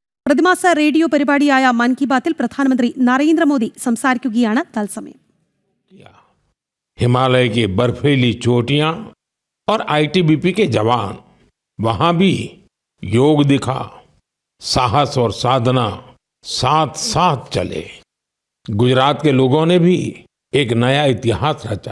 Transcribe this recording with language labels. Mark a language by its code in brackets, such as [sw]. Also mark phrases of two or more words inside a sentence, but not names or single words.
[ml] പ്രതിമാസ റേഡിയോ പരിപാടിയായ മൻ കി ബാത്തിൽ പ്രധാനമന്ത്രി നരേന്ദ്രമോദി സംസാരിക്കുകയാണ് തത്സമയം. [hi] हिमालय की बर्फीली चोटियां और आईटीबीपी के जवान वहां भी योग दिखा, साहस और साधना साथ साथ चले. गुजरात के लोगों ने भी एक नया इतिहास रचा.